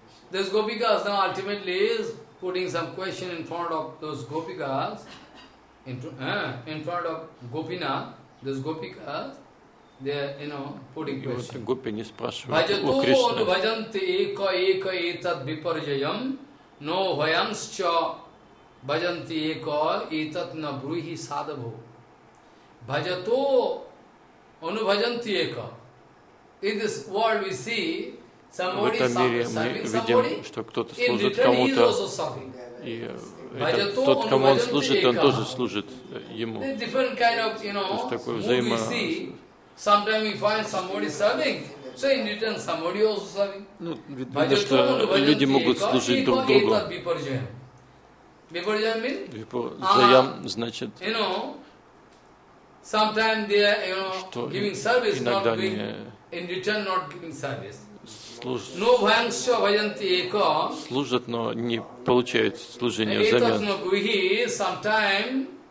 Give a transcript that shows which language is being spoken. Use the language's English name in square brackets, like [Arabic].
[English] Those gopikas now ultimately is putting some question in front of those gopikas, in front of Gopina, those gopikas. They are, you know, putting question. [Russian] Гопи не спрашивают у Кришны. [Sanskrit] бхаджанте эко эко этат випарьяям, но вайамсча бхаджанте эко этат на брухи садхаво. Бхаджату анубхаджанте эко. [English] In this world we see somebody serving somebody. In return he is also serving. [Russian] Тот, кому он служит, он тоже служит ему. [English] Different kind of, you know, sometimes we find somebody serving, so in return somebody also serving. [Russian] Ну, видно, что люди могут служить друг другу. [Sanskrit] Випарьям [Russian] значит, [English] you know, sometimes they are, you know, giving service, not doing, in return not giving service. [Russian] Служат, но не получают служения взамен.